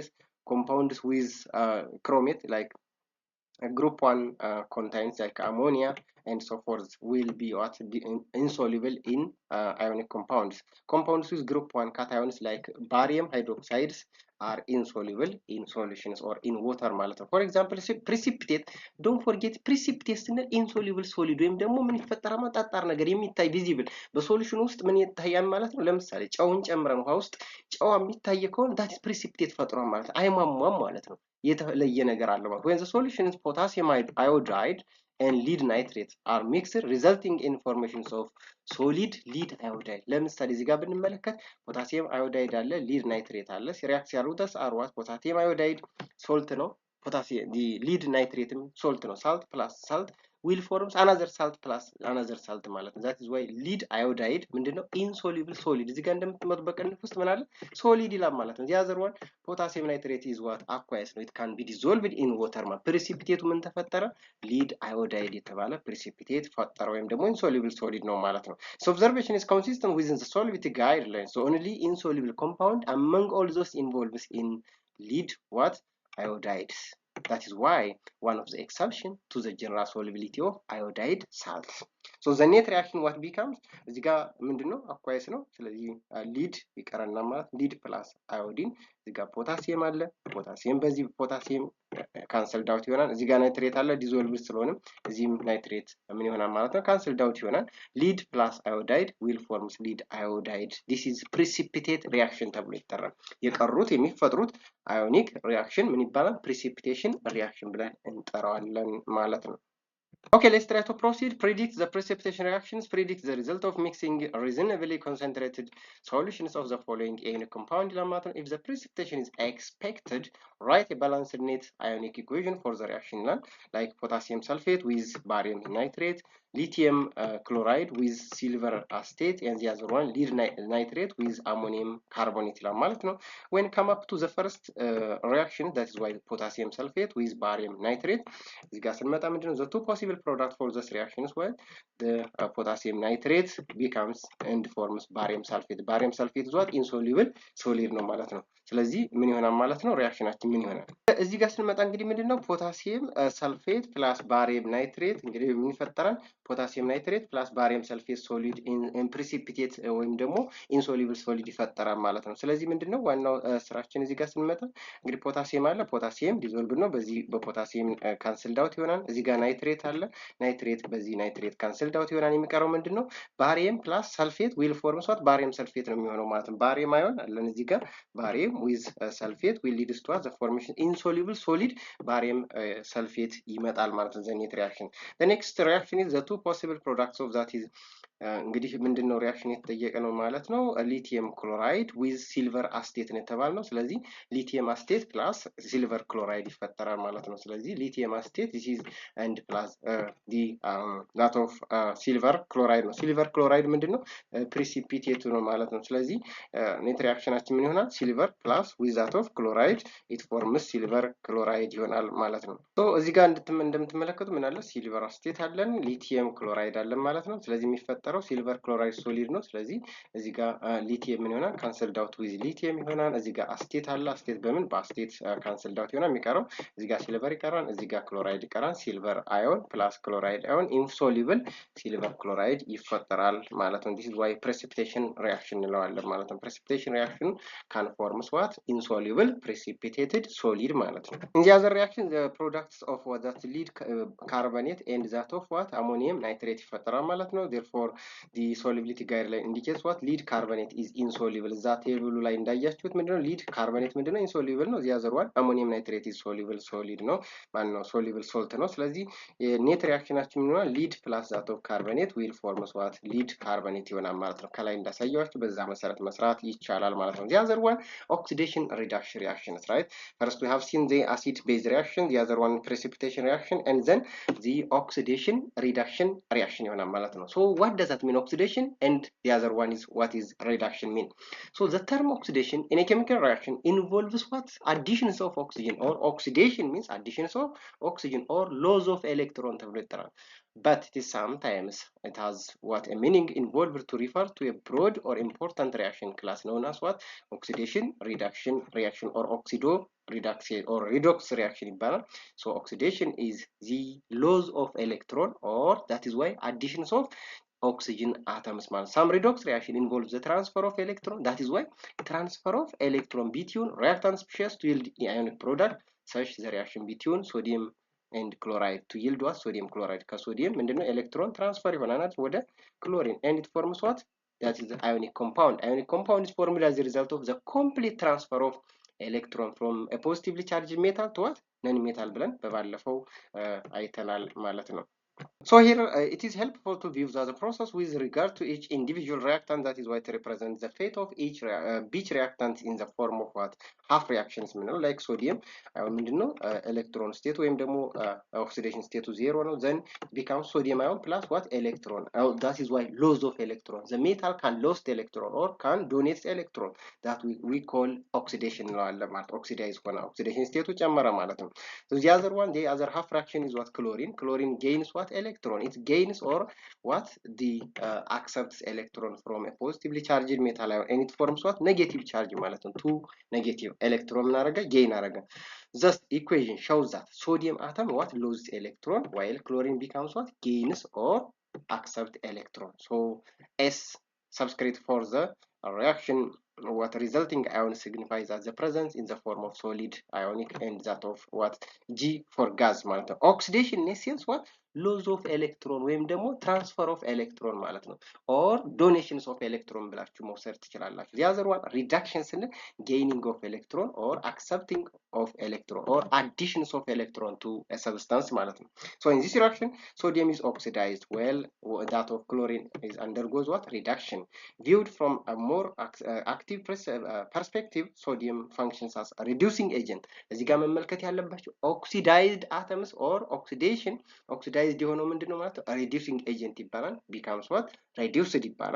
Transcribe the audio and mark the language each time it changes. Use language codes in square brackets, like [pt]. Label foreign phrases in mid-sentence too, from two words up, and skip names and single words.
[en] Compounds with chromate like group 1 contains like ammonia and so forth will be what insoluble in ionic compounds. Compounds with group 1 cations like barium hydroxides are insoluble in solutions or in water [am] ማለት ነው። [en] for example precipitate, don't forget precipitate [am] ስንል [en] insoluble solid [am] ወይም ደግሞ ምን ይፈጠራል ጠጣር ነገር የሚታይ ቪዚብል በሶሉሽን ውስጥ ምን ይታያል ማለት ነው። ለምሳሌ ጨውን ጨምረን ውሃ ውስጥ ጨው የሚታይ ከሆነ [en] that is precipitate [am] ፈጥሯል ማለት አይሟሟም ማለት ነው። የተለየ ነገር አለ ማለት [en] when the solution is potassium iodide and lead nitrate are mixed resulting in formations of solid lead iodide. [am] ለምሳሌ እዚህ ጋር ብንመለከት [en] potassium iodide [am] አለ፣ [en] lead nitrate [am] አለ። ሲሪያክት ያሉት አርዋት [en] potassium iodide salt [am] ነው፣ [en] potassium, the lead nitrate salt no, salt plus salt will forms another salt plus another salt [am] ማለት ነው. [en] that is why lead iodide [am] ምንድነው [en] insoluble solid [am] እዚህ ጋር እንደምትመጡ በቀንፍ ውስጥ ምን አለ solid ይላል ማለት ነው. [en] the other one potassium nitrate is what aqueous ነው. it can be dissolved in water ማለት precipitate [am] ምን ተፈጠረ [en] lead iodide የተባለ precipitate [am] ፈጠረ ወይም ደግሞ [en] insoluble solid [am] ነው ማለት ነው. [en] so observation is consistent within the solubility guidelines. so only insoluble compound among all those involved in lead what iodides. That is why one of the exception to the general solubility of iodide salts. So the net reaction what becomes [am] እዚህ ጋር ምንድነው aqueous ነው ስለዚህ lead ይቀርና ማለት [en] lead plus iodine [am] እዚህ ጋር ፖታሲየም አለ ፖታሲየም በዚህ [en] potassium cancelled out [am] ይሆናል እዚህ ጋር ናይትሬት አለ ዲዞልቭድ ስለሆነ እዚህም ናይትሬት ምን ይሆናል ማለት ነው [en] cancelled out [am] ይሆናል [en] lead plus iodide will forms lead iodide. This is precipitate reaction [am] ተብሎ ይጠራል የቀሩት የሚፈጥሩት [en] ionic reaction [am] ምን ይባላል [en] precipitation reaction [am] ብለን እንጠራዋለን ማለት ነው. [en] Okay, let's try to proceed. Predict the precipitation reactions. Predict the result of mixing reasonably concentrated solutions of the following ionic compound. If the precipitation is expected, write a balanced net ionic equation for the reaction, like potassium sulfate with barium nitrate, lithium chloride with silver acetate, and the other one lead nitrate with ammonium carbonate. When come up to the first reaction, that is why potassium sulfate with barium nitrate. The two possible product for this reaction is what the potassium nitrate becomes and forms barium sulfate. Barium sulfate is what insoluble solid [am] ነው ማለት ነው ስለዚህ ምን ይሆናል ማለት ነው ሪአክሽናችን ምን ይሆናል እዚህ ጋር ስንመጣ እንግዲህ ምንድነው [en] potassium sulfate plus barium nitrate [am] እንግዲህ ምን ይፈጠራል [en] potassium nitrate plus barium sulfate solid in precipitate [am] ወይም ደግሞ [en] insoluble solid [am] ይፈጠራል ማለት ነው ስለዚህ ምንድነው ዋናው ስራችን እዚህ ጋር ስንመጣ እንግዲህ ፖታሲየም አለ [en] potassium dissolve [am] ነው በዚህ በፖታሲየም [en] cancelled out [am] ይሆናል እዚህ ጋር ናይትሬት አለ ናይትሬት በዚህ [en] nitrate cancelled out [am] ይሆናል የሚቀረው ምንድነው [en] barium plus sulfate will forms what barium sulfate [am] ነው የሚሆነው ማለት ነው [en] barium ion [am] አለን እዚህ ጋር ባሪየም [en] with sulfate will lead to the formation insoluble solid barium sulfate [am] ይመጣል ማለት ነው [en] the net reaction. The next reaction is the two possible products of that is [am] እንግዲህ ምንድነው ሪአክሽን የተጠየቀ ነው ማለት ነው [en] lithium chloride with silver acetate [am] ነው የተባልነው ስለዚህ ሊቲየም [en] acetate plus silver chloride [am] ይፈጠራል ማለት ነው ስለዚህ [en] lithium acetate this is and plus the that of silver chloride [am] ነው [en] silver chloride [am] ምንድነው precipitate ነው ማለት ነው ስለዚህ ኔት ሪአክሽናችን ምን ይሆናል [en] silver plus with that of chloride it forms silver chloride [am] ይሆናል ማለት ነው ሶ እዚህ ጋር እንደምትመለከቱ ምን አለ [en] silver acetate [am] አለን [en] lithium chloride [am] አለን ማለት ነው ስለዚህ የሚፈጠረው [en] silver chloride solid [am] ነው ስለዚህ እዚህ ጋር ሊቲየም ምን ይሆናል [en] cancelled out [am] with ሊቲየም ይሆናል እዚህ ጋር አስቴት አለ አስቴት በምን በአስቴት [en] cancelled out [am] ይሆናል የሚቀረው እዚህ ጋር ሲልቨር ይቀራል እዚህ ጋር ክሎራይድ ይቀራል [en] silver ion plus chloride ion insoluble silver ክሎራይድ [am] ይፈጠራል ማለት ነው [en] this is why precipitation reaction [am] እንለዋለን ማለት ነው [en] precipitation reaction can form what insoluble precipitated solid [am] ማለት ነው [en] in the other reaction the products of what that lead carbonate and that of what ammonium nitrate [am] ይፈጠራል ማለት ነው [en] therefore the solubility guideline indicates what lead carbonate is insoluble that [am] ቴብሉ ላይ እንዳያችሁት ምንድነው [en] lead carbonate ምንድነው insoluble ነው the other one ammonium nitrate is soluble solid [am] ነው ማን ነው [en] soluble salt [am] ነው ስለዚህ ኔት ሪአክሽናችን ምን ይሆናል [en] lead plus that of carbonate will form what lead carbonate [am] ይሆናል ማለት ነው ከላይ እንዳሳያችሁ በዛ መሰረት መስራት ይቻላል ማለት ነው [en] the other one oxidation reduction reactions right first we have seen the acid base reaction the other one precipitation reaction and then the oxidation reduction reaction [am] ይሆናል ማለት ነው [en] so what does that mean oxidation and the other one is what is reduction mean so the term oxidation in a chemical reaction involves what additions of oxygen or oxidation means additions of oxygen or loss of electron [am] ተብሎ ይጠራል [en] but it is sometimes it has what a meaning involved to refer to a broad or important reaction class known as what oxidation reduction reaction or oxido reduction or redox reaction ይባላል so oxidation is the loss of electron or that is why additions of oxygen atoms ማለት some redox reaction involves the transfer of electron that is why transfer of electron between reactant species to yield ionic product such the reaction between sodium and chloride to yield what sodium chloride [am] ከሶዲየም ምንድነው [en] electron transfer [am] ይሆናል ወደ ክሎሪን [en] and it forms what that is the ionic compound is formed as a result of the complete transfer of electron from a positively charged metal to what non metal [am] ብለን በባለፈው አይተናል ማለት ነው [en] So here it is helpful to view the process with regard to each individual reactant. That is why it represents the fate of each reactant in the form of what half reactions like sodium electron state [am] ወይም ደግሞ [en] oxidation state 0 ነው, then becomes sodium ion plus what electron. That is why loss of electron, the metal can lose electron or can donate electron, that we call oxidation [am] እንለዋለን ማለት [en] oxidize ሆነ oxidation state [am] ጨመረ ማለት ነው። [en] So the other one, the other half fraction is what chlorine gains what electron, it gains or what the accepts electron from a positively charged metal ion and it forms what negative charge [am] ማለት ነው, [en] two negative electron [am] ምን አደረገ [en] gain አደረገ. Thus equation shows that sodium atom what loses electron while chlorine becomes what gains or accept electron. So S subscript for the reaction what resulting ion signifies as the presence in the form of solid ionic and that of what G for gas [am] ማለት ነው. [en] Oxidation in essence what loss of electron [am] ወይም ደግሞ [en] transfer of electron [am] ማለት ነው, [en] or donations of electron [am] ብላችሁ መውሰድ ትችላላችሁ. [en] The other one reduction ስንል gaining of electron or accepting of electron or additions of electron to a substance [am] ማለት ነው. [en] So in this reaction sodium is oxidized while that of chlorine is undergoes what reduction. Viewed from a more active perspective, sodium functions as a reducing agent. [am] እዚህ ጋር መመልከት ያለባችሁ [en] oxidized atoms or oxidized [am] የሆነው ምንድነው ማለት ነው [en] reducing agent [am] ይባላል, [en] becomes what reduced ይባላል.